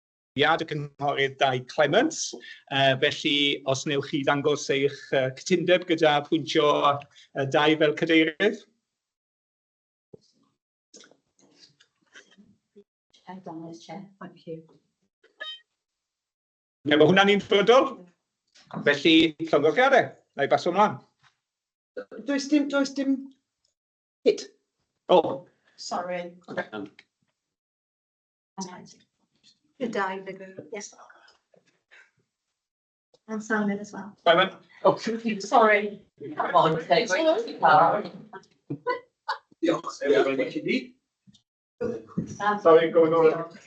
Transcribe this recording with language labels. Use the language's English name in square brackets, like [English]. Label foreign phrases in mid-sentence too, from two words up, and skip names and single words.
[Welsh] y cynghorydd Dai Clements. Felly, os newch chi ddangos eich cytundeb gyda pwyntio Dai fel cadeirydd. [English] Thank you. [Welsh] Mae hwnna'n unfrydol. Felly, llongyflliadau. Na i baso ymlaen. Does dim hit. [English] Oh, Sorry. okay. Good day, yes. And Simon as well. Simon? Oh, Sorry. Come on, take Sorry, going on.